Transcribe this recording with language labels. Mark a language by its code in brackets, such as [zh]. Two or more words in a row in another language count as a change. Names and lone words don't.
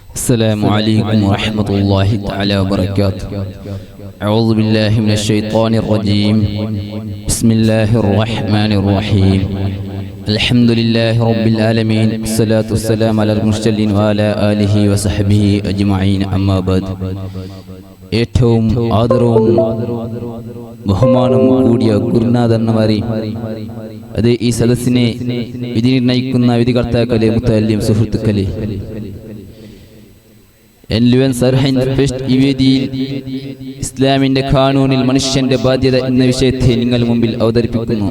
[ar] السلام عليكم ورحمة الله تعالى وبركاته. أعوذ بالله من الشيطان الرجيم. بسم الله الرحمن الرحيم. الحمد لله رب العالمين. الصلاة والسلام على المرسلين وعلى آله وصحبه أجمعين. أما بعد. [ml] ഏറ്റവും ആദരവും ബഹുമാനവും കൂടിയ ഗുരുനാഥന്മാരെ, അത് ഈ സദസ്സിനെ വിധി നിർണയിക്കുന്ന വിധികർത്താക്കളെ, മുത്തല്ലിം സുഹൃത്തുക്കളെ, ഈ വേദിയിൽ ഇസ്ലാമിന്റെ ഖാനൂനിൽ മനുഷ്യന്റെ ബാധ്യത എന്ന വിഷയത്തെ നിങ്ങൾ മുമ്പിൽ അവതരിപ്പിക്കുന്നു.